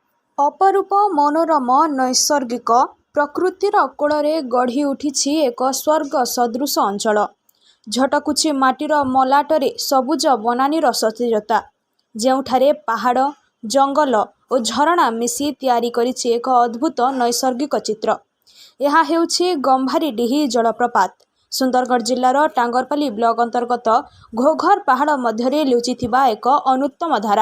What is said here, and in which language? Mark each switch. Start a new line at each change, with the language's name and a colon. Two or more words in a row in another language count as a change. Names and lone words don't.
Odia: ଅପରୂପ ମନୋରମ ନୈସର୍ଗିକ ପ୍ରକୃତିର କୋଳରେ ଗଢ଼ି ଉଠିଛି ଏକ ସ୍ୱର୍ଗ ସଦୃଶ ଅଞ୍ଚଳ। ଝଟକୁଛି ମାଟିର ମଲାଟରେ ସବୁଜ ବନାନୀର ସତେଜତା, ଯେଉଁଠାରେ ପାହାଡ଼, ଜଙ୍ଗଲ ଓ ଝରଣା ମିଶି ତିଆରି କରିଛି ଏକ ଅଦ୍ଭୁତ ନୈସର୍ଗିକ ଚିତ୍ର। ଏହା ହେଉଛି ଗମ୍ଭାରୀଡିହି ଜଳପ୍ରପାତ। ସୁନ୍ଦରଗଡ଼ ଜିଲ୍ଲାର ଟାଙ୍ଗରପାଲି ବ୍ଲକ ଅନ୍ତର୍ଗତ ଘୋଘର ପାହାଡ଼ ମଧ୍ୟରେ ଲୁଚିଥିବା ଏକ ଅନୁତ୍ତମ ଧାରା।